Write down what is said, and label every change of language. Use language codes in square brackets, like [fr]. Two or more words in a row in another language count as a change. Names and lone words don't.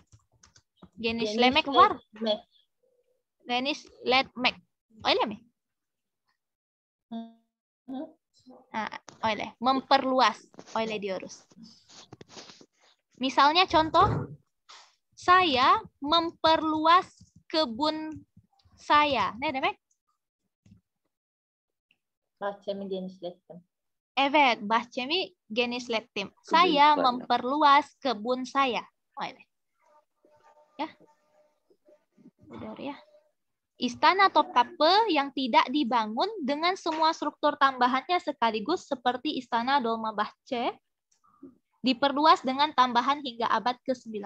[tr] Genişlemek var. Genişletmek. Öyle mi? Öyle. Memperluas. Öyle diyoruz. [id] Misalnya contoh. Saya memperluas kebun saya. [tr] Ne demek? Bahçemi genişlettim. Evet, bahçemi genişlettim. [id] Saya memperluas kebun saya. [tr] Öyle. Ya. [id] Udah ya. Istana Topkapi yang tidak dibangun dengan semua struktur tambahannya sekaligus seperti Istana Dolmabahce diperluas dengan tambahan hingga abad ke-19.